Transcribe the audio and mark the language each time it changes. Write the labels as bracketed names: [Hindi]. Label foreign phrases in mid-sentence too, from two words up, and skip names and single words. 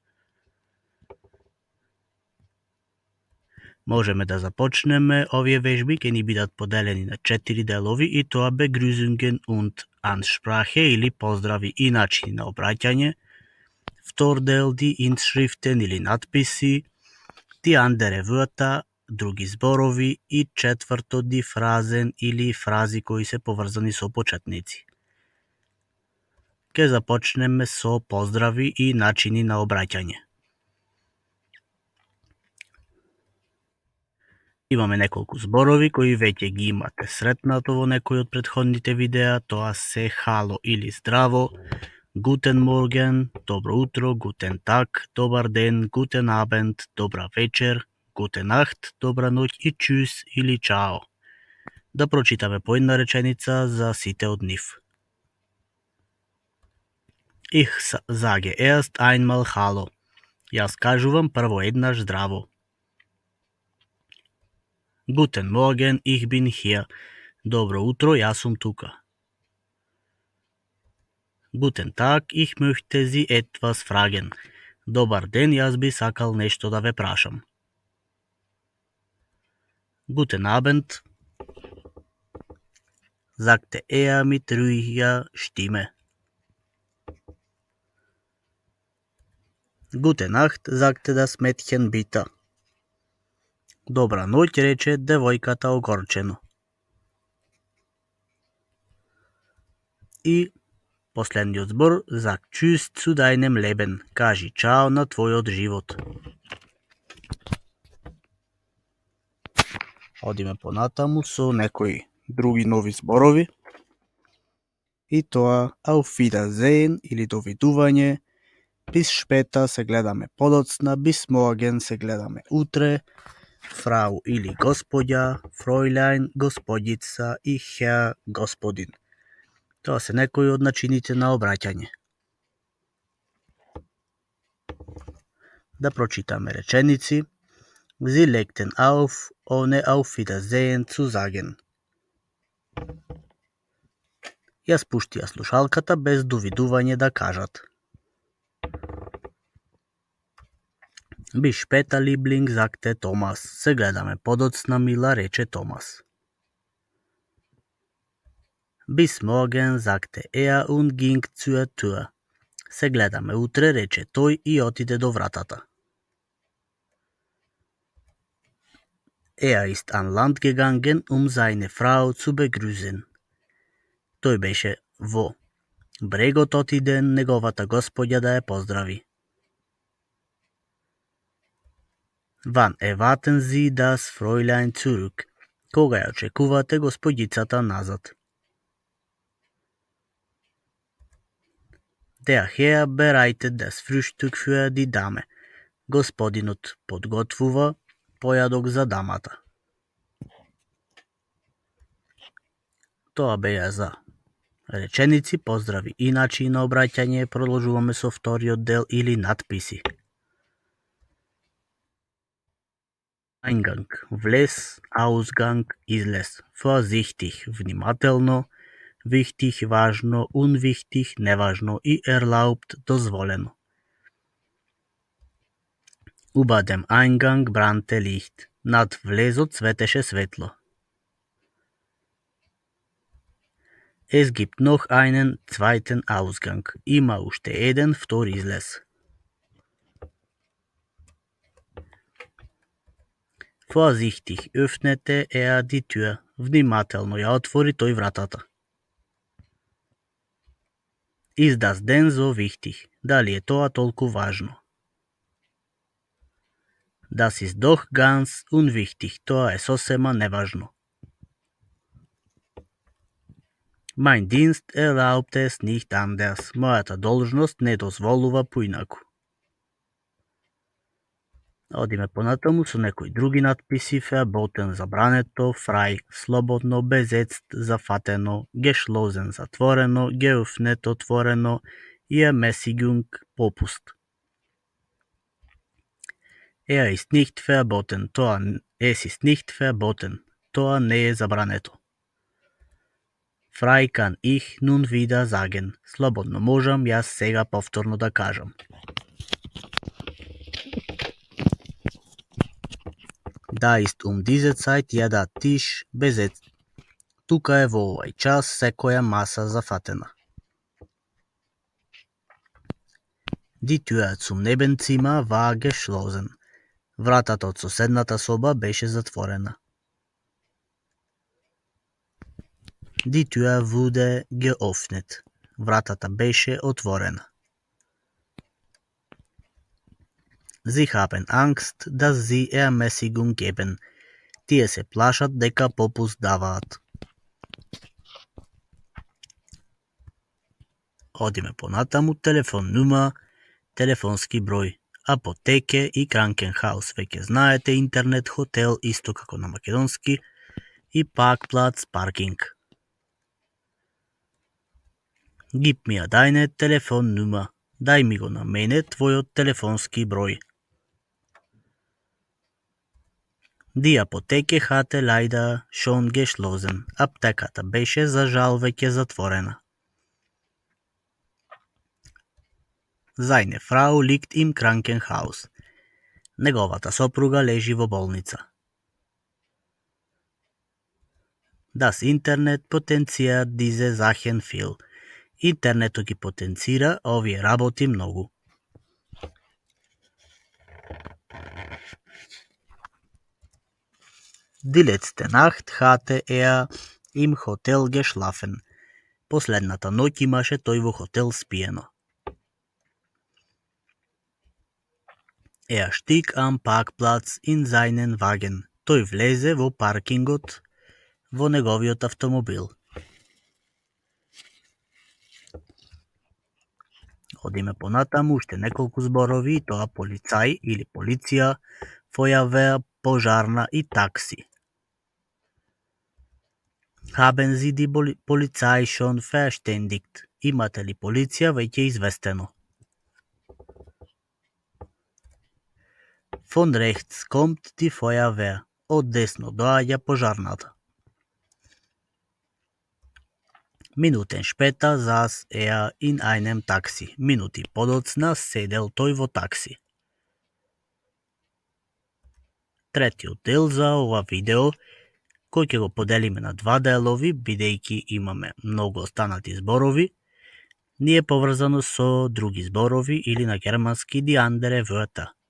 [Macedonian] Можеме да започнеме. Овие вежби ќе ни бидат поделени на 4 делови и тоа [German] Begrüßungen und Ansprache [Macedonian] или поздрави и начини на обраќање. Втор дел [German] die Inschriften [Macedonian] или надписи, [German] die andere Wörter, [Macedonian] други зборови и четврто [German] die Phrasen [Macedonian] или фрази кои се поврзани со почетници. Ке започнеме со поздрави и начини на обраќање. Имаме неколку зборови кои веќе ги имате сретнато во некои од претходните видеа, тоа се хало или здраво, [German] Guten Morgen, [Macedonian] добро утро, [German] Guten Tag, [Macedonian] добар ден, [German] Guten Abend, [Macedonian] добра вечер, [German] Gute Nacht, [Macedonian] добра ноќ и Tschüss или чао. Да прочитаме по една реченица за сите од нив. [German] Ich sage erst einmal Hallo. [Macedonian] Јас кажувам прво еднаш здраво. [German] Guten Morgen, ich bin hier. [Macedonian] Добро утро, јас сум тука. [German] Guten Tag, ich möchte Sie etwas fragen. [Macedonian] Добар ден, јас би сакал нешто да ве прашам. [German] Guten Abend, sagte mit ruhiger Stimme. Gute Nacht, sagte das Mädchen bitter. [Macedonian] Добра ноќ, рече девојката огорчено. И последниот збор, [German] sag tschüss zu deinem Leben. [Macedonian] Кажи чао на твојот живот. Одиме понатаму со некои други нови зборови. И тоа [German] Auf Wiedersehen [Macedonian] или довидување. [German] Bis später [Macedonian] се гледаме подоцна, [German] bis morgen [Macedonian] се гледаме утре. Фрау или господја, Fräulein, господица и Herr, господин. Тоа се некои од начините на обраќање. Да прочитаме реченици. [German] Sie legten auf, ohne auf Wiedersehen zu sagen. [Macedonian] Ја спуштија слушалката без довидување да кажат. [German] Bis später, Liebling, sagte Thomas. [Macedonian] Се гледаме подоцна, мила, рече Томас. [German] Bis morgen, sagte und ging zur Tür. [Macedonian] Се гледаме утре, рече тој и отиде до вратата. [German] Ist an Land gegangen, seine Frau zu begrüßen. [Macedonian] Тој беше во брегот отиден неговата господја да ја поздрави. [German] Wann erwarten Sie das Fräulein zurück? [Macedonian] Кога ја очекувате господјицата назад? [German] Der Herr bereitet das Frühstück für die Dame. [Macedonian] Господинот подготвува појадок за дамата. Тоа беа за реченици, поздрави и начини на обраќање. Продолжуваме со вториот дел или надписи. Eingang, влез, Ausgang, излез. Vorsichtig, внимателно, wichtig, важно, unwichtig, неважно и erlaubt, дозволено. [German] Über dem Eingang brannte Licht. [Macedonian] Над влезот светеше светло. [German] Es gibt noch einen zweiten Ausgang. [Macedonian] Има уште еден втор излез. [German] Vorsichtig öffnete die Tür. [Macedonian] Внимателно ја отвори тој вратата. [German] Ist das denn so wichtig? [Macedonian] Дали е тоа толку важно? [German] Das ist doch ganz unwichtig, [Macedonian] тоа е сосема неважно. [German] Mein Dienst erlaubt es nicht anders. [Macedonian] Мојата должност не дозволува поинаку. Одиме понатаму со некои други надписи. Verboten забрането, frei слободно, besetzt зафатено, geschlossen затворено, geöffnet отворено и Ermäßigung попуст. [German] Es ist nicht verboten. [Macedonian] Тоа не е забрането. [German] Frei kann ich nun wieder sagen. [Macedonian] Слободно можам јас сега повторно да кажам. [German] Da ist diese Zeit jeder Tisch besetzt. [Macedonian] Тука е во овај час секоја маса зафатена. [German] Die Tür zum Nebenzimmer war geschlossen. [Macedonian] Вратата од соседната соба беше затворена. [German] Die Tür wurde geöffnet. [Macedonian] Вратата беше отворена. [German] Sie haben Angst, dass sie Ermäßigung geben. [Macedonian] Тие се плашат дека попуст даваат. Одиме понатаму. Телефон нума, телефонски број. Апотеке и Krankenhaus. Веќе знаете, интернет, хотел, исто како на македонски. И Parkplatz, паркинг. [German] Gib mir deine Telefonnummer. [Macedonian] Дај ми го на мене твојот телефонски број. [German] Die Apotheke hatte leider schon geschlossen. [Macedonian] Аптеката беше за жал веќе затворена. [German] Seine Frau liegt im Krankenhaus. [Macedonian] Неговата сопруга лежи во болница. [German] Das Internet potenziert diese Sachen viel. [Macedonian] Интернетот ги потенцира овие работи многу. [German] Die letzte Nacht hatte im Hotel geschlafen. [Macedonian] Последната ноќ имаше тој во хотел спиено. [German] Stieg am Parkplatz in seinen Wagen. [Macedonian] Тој влезе во паркингот во неговиот автомобил. Одиме понатаму, уште неколку зборови, тоа полицај или полиција, Feuerwehr, пожарна и такси. [German] Haben Sie die Polizei schon verständigt? [Macedonian] Имате ли полиција веќе известено? [German] Von rechts kommt die Feuerwehr. [Macedonian] Од десно доаѓа пожарната. [German] Minuten später saß in einem Taxi. [Macedonian] Минути подоцна седел тој во такси. Третиот дел за ова видео, кој ќе го поделиме на два делови, бидејќи имаме многу останати зборови, ни е поврзано со други зборови или на германски [German] die andere Wörter.